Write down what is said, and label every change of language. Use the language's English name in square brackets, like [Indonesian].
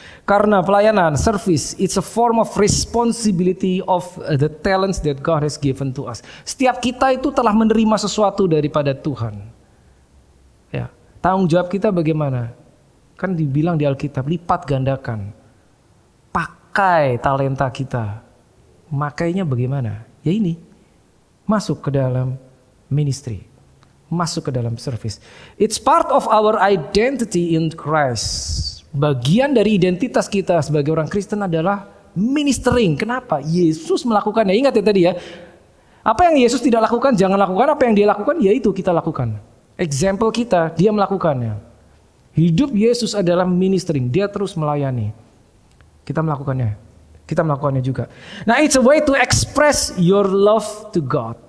[Indonesian] Karena pelayanan, [English] service, it's a form of responsibility of the talents that God has given to us. [Indonesian] Setiap kita itu telah menerima sesuatu daripada Tuhan. Ya, tanggung jawab kita bagaimana? Kan dibilang di Alkitab, lipat gandakan. Pakai talenta kita. Makainya bagaimana? Ya ini, masuk ke dalam ministry. Masuk ke dalam service. [English] It's part of our identity in Christ. [Indonesian] Bagian dari identitas kita sebagai orang Kristen adalah ministering. Kenapa? Yesus melakukannya. Ingat ya tadi ya. Apa yang Yesus tidak lakukan, jangan lakukan. Apa yang dia lakukan, ya itu kita lakukan. Example kita, dia melakukannya. Hidup Yesus adalah ministering. Dia terus melayani. Kita melakukannya. Kita melakukannya juga. [English] Nah, it's a way to express your love to God.